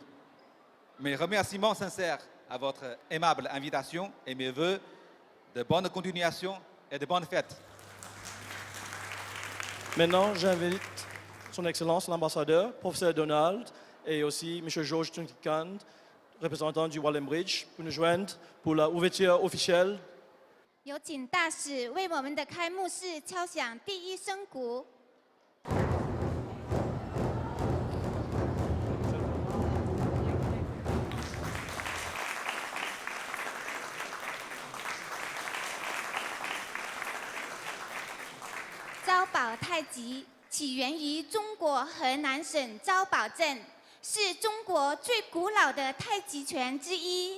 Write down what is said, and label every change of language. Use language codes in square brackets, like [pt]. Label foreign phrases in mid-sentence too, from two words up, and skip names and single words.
[fr] Mes remerciements sincères à votre aimable invitation et mes vœux de bonne continuation et de bonnes fêtes. Maintenant, j'invite son Excellence l'ambassadeur, professeur Donald, et aussi M. George Tuntikand, représentant du Wallenbridge, pour nous joindre pour la ouverture officielle. [zh] 有请大使为我们的开幕式敲响第一声鼓。招宝太极起源于中国河南省招宝镇，是中国最古老的太极拳之一。